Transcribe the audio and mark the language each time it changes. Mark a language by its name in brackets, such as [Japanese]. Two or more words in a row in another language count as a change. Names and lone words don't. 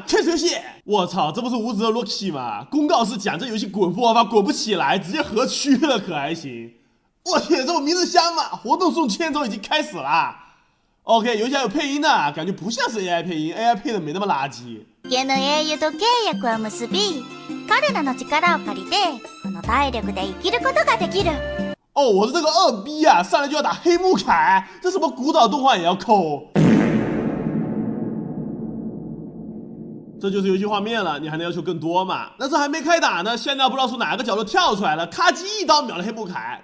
[Chinese] 开始游戏！我操，这不是无职的 Rocky 吗？公告是讲这游戏滚复玩法滚不起来，直接合区了，可还行？我天，这我名字香吗？活动送签都已经开始了。OK， 游戏还有配音的，感觉不像是 AI 配音 ，AI 配的没那么垃圾。 [Japanese] 家の英雄と契約を結び、彼らの力を借りて、この体力で生きることができる。 [Chinese] 哦，我是这个2逼啊，上来就要打黑木凯，这什么古早动画也要抠。这就是游戏画面了，你还能要求更多吗？那这还没开打呢，现在不知道从哪个角度跳出来了，咔叽一刀秒了黑木凯。